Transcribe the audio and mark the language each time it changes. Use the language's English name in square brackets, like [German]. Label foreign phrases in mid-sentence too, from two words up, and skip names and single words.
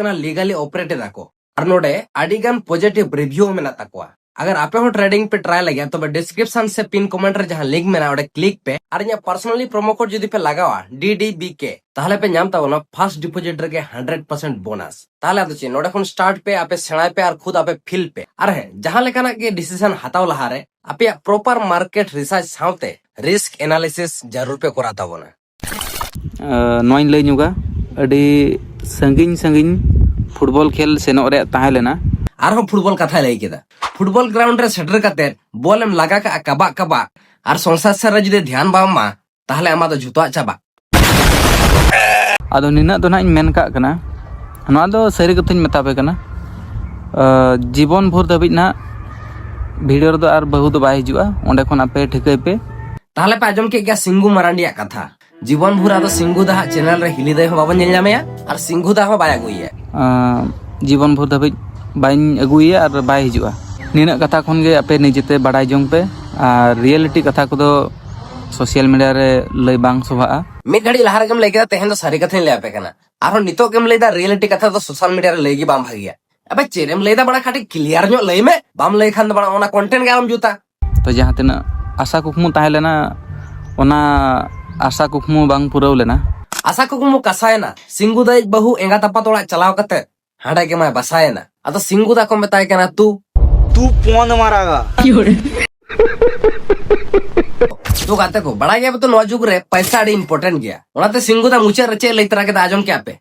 [Santali] कना [English] legally operate [Santali] दाको और नोडे आडीगान [English] positive review [Santali] मेना ताकोआ अगर आपे हो ट्रेडिंग पे ट्राई लगे तो डिस्क्रिप्शन से [English] pin comment [Santali] रे जहां लिंक मेना ओडे क्लिक पे और या [English] personally promo code [Santali] जदी पे लगावा DDBK ताहले पे नाम ताबोना [English] first deposit [Santali] रे 100% बोनस ताहले आदो छि नोडे खन स्टार्ट पे आपे सेणाय पे और खुद आपे फील पे अरे जहां लेकाना के डिसीजन हताव लहारे आपे [English] proper market research [Santali] साथे [English] risk analysis [Santali] जरूर पे करा ताबोना नोइन ले नुगा अडी संगिन संगिन फुटबॉल खेल सेनोग रे ताहे लेना आरहों फुटबॉल कथा लई केदा [English] football ground [Santali] रे सेटर कते बॉल एम लगा का कबा कबा और संसार से रे जुदि ध्यान बाम मा ताहले आमा दो जुतवा चाबा आदो निना दो ना इन मेन का कना नोआ दो सरी कथाᱧ मेतापे कना जीवन भर धाबिज ना वीडियो रे दो आर बहु दो बाय हिजुआ ओंडे खन आपे ठिकाय पे ताहले पे आजम के गया सिंगू मरांडिया कथा जीवन भर आदो सिंगू दा चैनल रे हिली दे हो बाबन नेल जामेया और सिंगू दा हो बाय अगुइया जीवन भर धाबिज बाइन अगुइया और बाय हिजुआ निना कथा खन गे आपे निजेते बाडाय जोंग पे और रियलिटी कथा को दो [English] social media [Santali] रे लय बांग सोभा मिड घड़ी लहार गम लेके तेहन दो सारी कथा ले आपे कना आरो नितो गम लेदा रियलिटी कथा तो [English] social media [Santali] रे लेगी बाम भागिया अबे चेरेम लेदा बड़ा खाटी क्लियर ᱧᱚᱜ लय में बाम लय खान बड़ा ओना कंटेंट गे आम जुता तो जहाँ तना आशा कुकमु ताहे लेना ओना आशा कुकमु बांग पुराव लेना आशा कुकमु कसायना सिंगू दा बहु एंगा तपा तोड़ा चलाव कते हाडा के माय बसायना अतो सिंगू दा को मेताय कना तू कौन मारागा तो गाते को बड़ा गया तो नवा जुग रे पैसा आड़ी इंपोर्टेंट गया ओनाते सिंगू दा मुचे रचे लई तरा के आजम के आपे